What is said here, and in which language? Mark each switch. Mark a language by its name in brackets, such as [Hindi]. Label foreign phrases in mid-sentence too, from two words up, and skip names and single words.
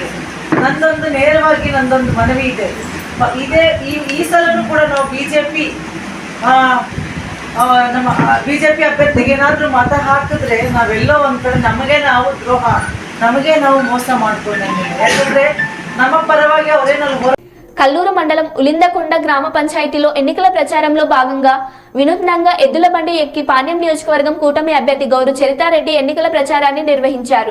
[Kannada] ನೇರವಾಗಿ ನಂದೊಂದು ಮನವಿ ಇದೆ. ಈ ಸಲನೂ ಕೂಡ ನಾವು ಬಿಜೆಪಿ ಅಭ್ಯರ್ಥಿಗೆ ಏನಾದರೂ ಮತ ಹಾಕಿದ್ರೆ ನಾವೆಲ್ಲೋ ಒಂದ್ ಕಡೆ ನಮಗೆ ನಾವು ಮೋಸ ಮಾಡ್ಕೊಂಡಂಗೆ. ಯಾಕಂದ್ರೆ ನಮ್ಮ ಪರವಾಗಿ ಅವರೇನಲ್ಲಿ [Telugu] కల్లూరు మండలం ఉలిందకొండ గ్రామ పంచాయతీలో ఎన్నికల ప్రచారంలో భాగంగా వినూత్నంగా ఎద్దుల బండి ఎక్కి పాణ్యం నియోజకవర్గం కూటమి అభ్యర్థి గౌరు చరితారెడ్డి ఎన్నికల ప్రచారాన్ని నిర్వహించారు.